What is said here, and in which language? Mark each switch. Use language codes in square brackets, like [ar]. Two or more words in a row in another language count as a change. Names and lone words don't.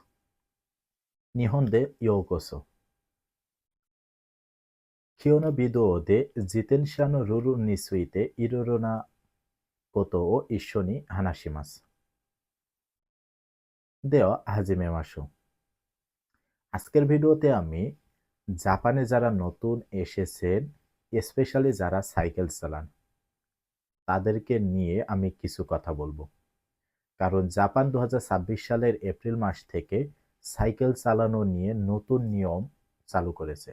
[ja] 日本でようこそ。今日のビデオで自転車のルールについていろいろなことを一緒に話します。では、始めましょう。 [bn] আজকের ভিডিওতে আমি জাপানে যারা নতুন এসেছেন, স্পেশালি যারা সাইকেল চালান, তাদেরকে নিয়ে আমি কিছু কথা বলবো। কারণ জাপান 2026 সালের এপ্রিল মাস থেকে সাইকেল চালানো নিয়ে নতুন নিয়ম চালু করেছে।